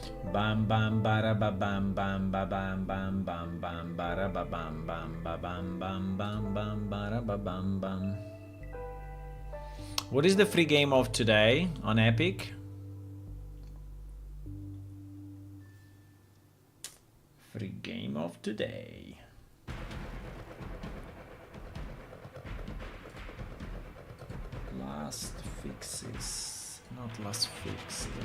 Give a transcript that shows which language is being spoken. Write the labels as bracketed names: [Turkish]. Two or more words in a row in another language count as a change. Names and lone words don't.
[English] Bam bam bara ba bam bam ba bam bam bam bam bara ba bam bam ba bam bam bam bam bara ba bam bam. What is the free game of today on Epic? Free game of today. Last fixes, not last fixed.